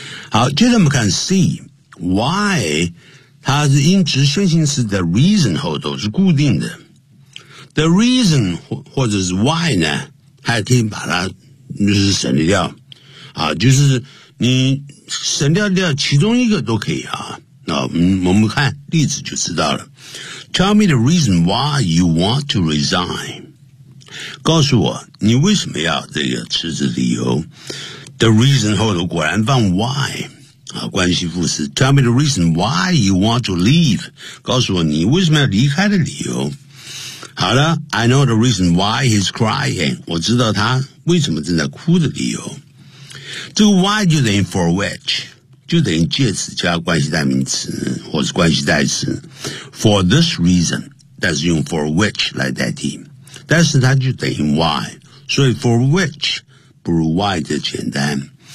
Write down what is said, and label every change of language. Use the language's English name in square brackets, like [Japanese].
[Chinese] 好，接着我们看 C, why, 它是因直线性词的 reason 后头是固定的。 The reason 或者是 why 呢，还可以把它就是省略掉啊，就是你省略掉其中一个都可以啊。那我们看例子就知道了。 [English] Tell me the reason why you want to resign. [Chinese] 告诉我你为什么要这个辞职理由。 The reason 后头果然放 why 啊，关系副词。 [English] Tell me the reason why you want to leave. [Chinese] 告诉我你为什么要离开的理由。好了 [English] I know the reason why he's crying. [Chinese] 我知道他为什么正在哭的理由。这个 why 就等于 for which， 就等于介词加关系代名词或是关系代词。 [English] For this reason， [Chinese] 但是用 for which 来代替。但是它就等于 why， 所以 for which 不如 why 的简单。